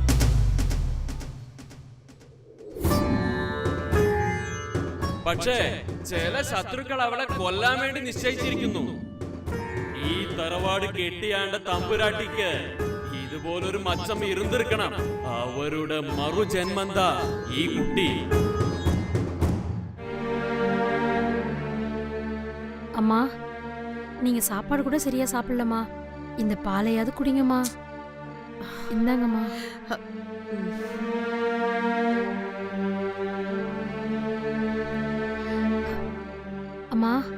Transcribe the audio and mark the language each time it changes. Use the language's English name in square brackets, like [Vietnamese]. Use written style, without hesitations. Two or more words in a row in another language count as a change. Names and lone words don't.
[Malayalam] പക്ഷേ ചില ശത്രുക്കൾ അവളെ കൊല്ലാൻ വേണ്ടി നിശ്ചയിച്ചിരിക്കുന്നു. ഈ തറവാട് കെട്ടിയാണ്ട തമ്പുരാട്ടിക്ക് ഇതുപോലൊരു മച്ചം ഇരുന്നിരിക്കണം. അവരുടെ മറുജന്മന്താ ഈ കുട്ടി. [Tamil] அம்மா, நீங்க சாப்பாடு கூட சரியா சாப்பிடலம்மா. இந்த பாலையாவது குடிங்கம்மா. இந்தாங்கம்மா. அம்மா,